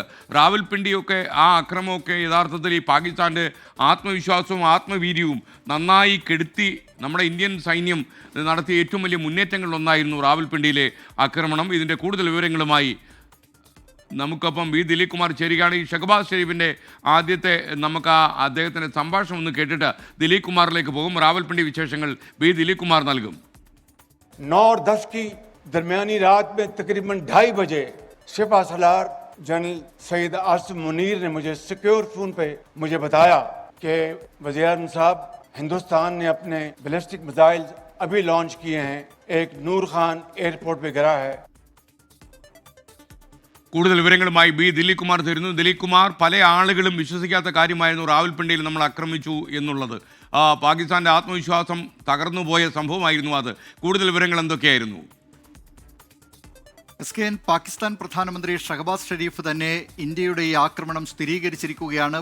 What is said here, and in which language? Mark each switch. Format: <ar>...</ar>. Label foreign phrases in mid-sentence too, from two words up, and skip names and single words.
<ml>റാവൽപിണ്ടിയൊക്കെ ആ അക്രമമൊക്കെ യഥാർത്ഥത്തിൽ ഈ പാകിസ്ഥാൻ്റെ ആത്മവിശ്വാസവും ആത്മവീര്യവും നന്നായി കെടുത്തി നമ്മുടെ ഇന്ത്യൻ സൈന്യം നടത്തിയ ഏറ്റവും വലിയ മുന്നേറ്റങ്ങളിലൊന്നായിരുന്നു റാവൽപിണ്ടിയിലെ ആക്രമണം. ഇതിൻ്റെ കൂടുതൽ വിവരങ്ങളുമായി നമുക്കൊപ്പം വി ദിലീപ് കുമാർ ചേരുകയാണ്. ഈ ഷഹബാസ് ഷെരീഫിൻ്റെ ആദ്യത്തെ നമുക്ക് അദ്ദേഹത്തിൻ്റെ സംഭാഷണം ഒന്ന് കേട്ടിട്ട് ദിലീപ് കുമാറിലേക്ക് പോകും. റാവൽപിണ്ടി വിശേഷങ്ങൾ വി ദിലീപ് കുമാർ നൽകും.</ml> <ur>9-10 کی درمیانی رات میں تقریباً 2:30 بجے سپہ سالار جنرل سید عاصم منیر نے مجھے</ur> <en>secure phone</en> <ur>پہ مجھے بتایا کہ وزیرِ اعظم صاحب، ہندوستان نے اپنے</ur> <en>ballistic missile</en> <ur>ابھی لانچ کیے ہیں، ایک نور خان ایئرپورٹ پہ گرا ہے.</ur> <ml>കൂടുതൽ വിവരങ്ങളുമായി ബി ദിലീപ് കുമാർ തരുന്നു. ദിലീപ് കുമാർ, പല ആളുകളും വിശ്വസിക്കാത്ത കാര്യമായിരുന്നു റാവൽപിണ്ടിയിൽ നമ്മൾ ആക്രമിച്ചു എന്നുള്ളത്. പാകിസ്ഥാന്റെ ആത്മവിശ്വാസം തകർന്നുപോയ സംഭവമായിരുന്നു അത്. കൂടുതൽ വിവരങ്ങൾ എന്തൊക്കെയായിരുന്നു? SKN പാകിസ്ഥാൻ പ്രധാനമന്ത്രി ഷഹബാസ് ഷെരീഫ് തന്നെ ഇന്ത്യയുടെ ഈ ആക്രമണം സ്ഥിരീകരിച്ചിരിക്കുകയാണ്.</ml>